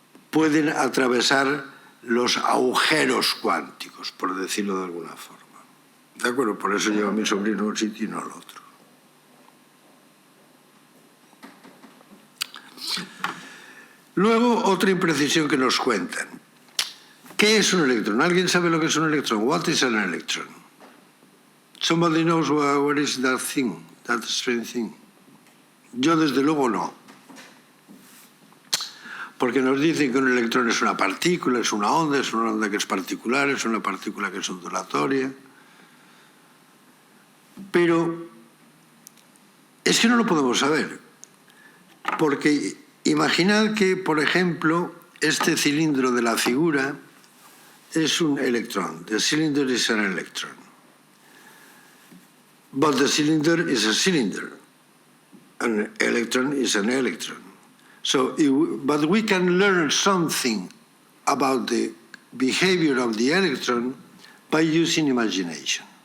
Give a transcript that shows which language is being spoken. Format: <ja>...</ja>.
<es>Pueden atravesar los agujeros cuánticos, por decirlo de alguna forma. ¿De acuerdo? Por eso lleva a mi sobrino a un sitio y no al otro. Luego, otra imprecisión que nos cuentan. ¿Qué es un electrón? ¿Alguien sabe lo que es un electrón?</es> <en>What is an electron? Somebody knows what is that thing, that strange thing?</en> <es>Yo, desde luego, no. Porque nos dicen que un electrón es una partícula, es una onda que es particular, es una partícula que es ondulatoria. Pero es que no lo podemos saber. Porque imaginad que, por ejemplo, este cilindro de la figura es un electrón.</es> <en>The cylinder is an electron. But the cylinder is a cylinder. An electron is an electron. So, but we can learn something about the behavior of the electron by using imagination.</en>